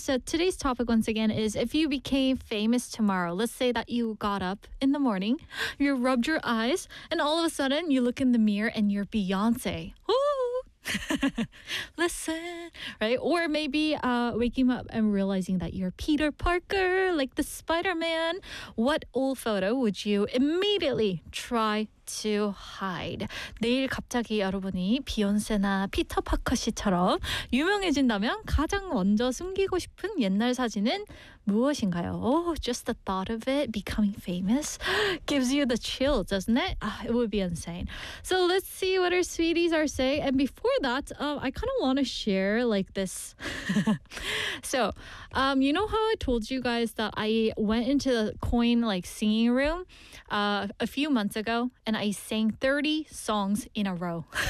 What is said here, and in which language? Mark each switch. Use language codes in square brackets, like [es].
[en] So today's topic, once again, is if you became famous tomorrow, let's say that you got up in the morning, you rubbed your eyes, and all of a sudden you look in the mirror and you're Beyonce. Woo! Listen, right? Or maybe waking up and realizing that you're Peter Parker, like the Spider-Man. What old photo would you immediately try to hide? [ko] 내일 갑자기 여러분이 비욘세나 피터 파커 씨처럼 유명해진다면 가장 먼저 숨기고 싶은 옛날 사진은 무엇인가요? [en] Oh, just the thought of it becoming famous gives you the chill, doesn't it? Ah, it would be insane. So let's see what our sweeties are saying. And before that, I kind of want to share like this. So, you know how I told you guys that I went into the coin like singing room a few months ago and I sang 30 songs in a row.